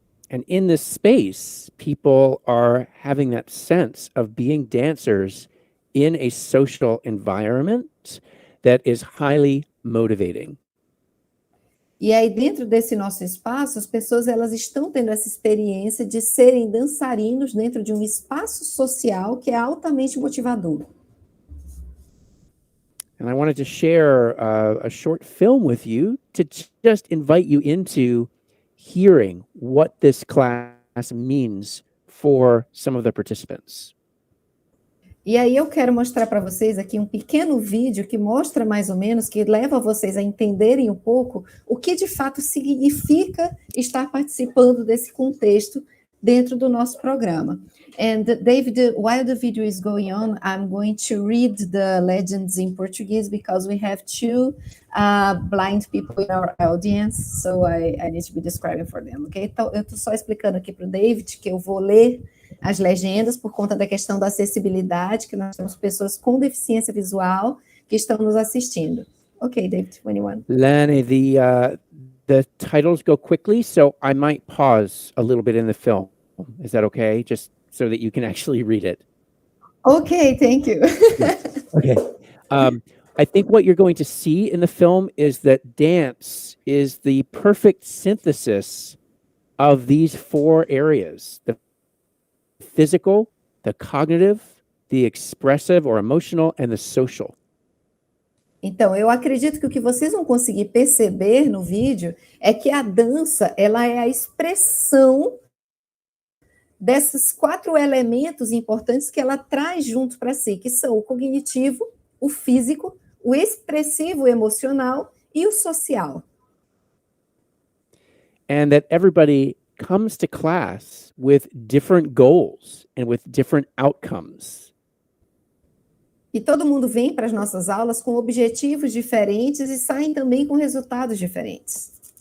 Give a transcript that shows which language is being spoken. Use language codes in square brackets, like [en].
[en] And in this space, people are having that sense of being dancers in a social environment that is highly motivating. [pt] E aí, dentro desse nosso espaço, as pessoas elas estão tendo essa experiência de serem dançarinos dentro de um espaço social que é altamente motivador. [en] And I wanted to share a short film with you to just invite you into hearing what this class means for some of the participants. [pt] E aí eu quero mostrar para vocês aqui um pequeno vídeo que mostra mais ou menos, que leva vocês a entenderem um pouco o que de fato significa estar participando desse contexto dentro do nosso programa. [en] And David, while the video is going on, I'm going to read the legends in Portuguese because we have two blind people in our audience, so I need to be describing for them, ok? [pt] Então, eu estou só explicando aqui para o David que eu vou ler as legendas por conta da questão da acessibilidade, que nós temos pessoas com deficiência visual que estão nos assistindo. [en] Ok, David, when you want. Lani, the titles go quickly, so I might pause a little bit in the film. Is that okay? Just so that you can actually read it. Okay, thank you. Okay. I think what you're going to see in the film is that dance is the perfect synthesis of these 4 areas: the physical, the cognitive, the expressive or emotional, and the social. [pt] Então, eu acredito que o que vocês vão conseguir perceber no vídeo é que a dança, ela é a expressão desses 4 elementos importantes que ela traz junto para si, que são o cognitivo, o físico, o expressivo emocional e o social. [en] And that everybody comes to class with different goals and with different outcomes. [pt] E todo mundo vem para as nossas aulas com objetivos diferentes e saem também com resultados diferentes.